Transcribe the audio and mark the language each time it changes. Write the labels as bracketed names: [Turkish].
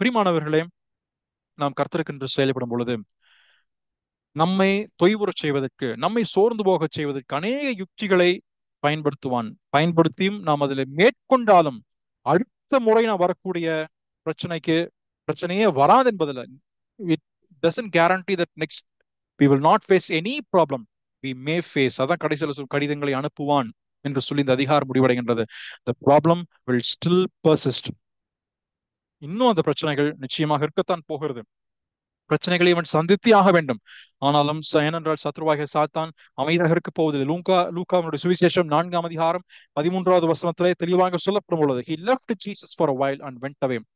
[Tamil] பிரியமானவர்களே, நாம் கர்த்தருக்கென்று செயல்படும் பொழுது நம்மை தொய்வுறச் செய்வதற்கு, நம்மை சோர்ந்து போகச் செய்வதற்கு அநேக யுக்திகளை பயன்படுத்தியும் நாம் அதில் மேற்கொண்டாலும் அடுத்த முறை நான் வரக்கூடிய பிரச்சனையே வராது என்பதில் [English] it doesn't guarantee that next we will not face any problem. We may face. [Tamil] அதான் கடைசியில் கடிதங்களை அனுப்புவான் என்று சொல்லி இந்த அதிகாரம் முடிவடைகின்றது. [English] The problem will still persist. [Tamil] இன்னும் அந்த பிரச்சனைகள் நிச்சயமாக இருக்கத்தான் போகிறது. பிரச்சனைகளை இவன் சந்தித்தே ஆக வேண்டும். ஆனாலும் ஏனென்றால் சத்ருவாகிய சாத்தான் அமைதியாக இருக்க போவதில்லை. லூக்காவுடைய சுவிசேஷம் 4ஆம் அதிகாரம் 13வது வசனத்திலே தெளிவாக சொல்லப்படும் பொழுது [English] he left Jesus for a while and went away.